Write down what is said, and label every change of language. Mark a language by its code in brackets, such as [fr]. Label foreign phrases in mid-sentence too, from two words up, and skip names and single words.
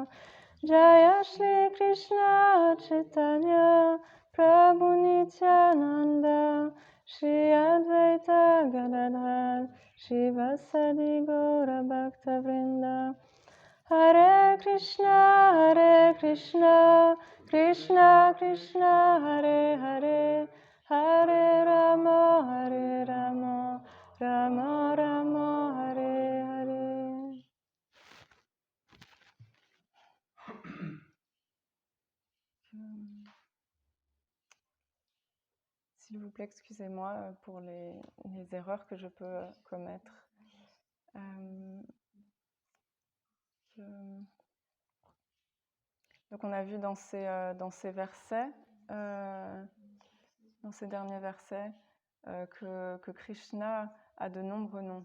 [bn] জয় শ্রী কৃষ্ণ চৈতন্য প্রভু নিত্যানন্দ শ্রী অদ্বৈত গদাধর শ্রী বাসাদি গৌর ভক্ত বৃন্দ [sa] हरे कृष्ण कृष्ण कृष्ण हरे हरे हरे राम राम राम हरे हरे. [fr] S'il vous plaît, excusez-moi pour les erreurs que je peux commettre. Donc on a vu dans ces versets, dans ces derniers versets, que Krishna a de nombreux noms.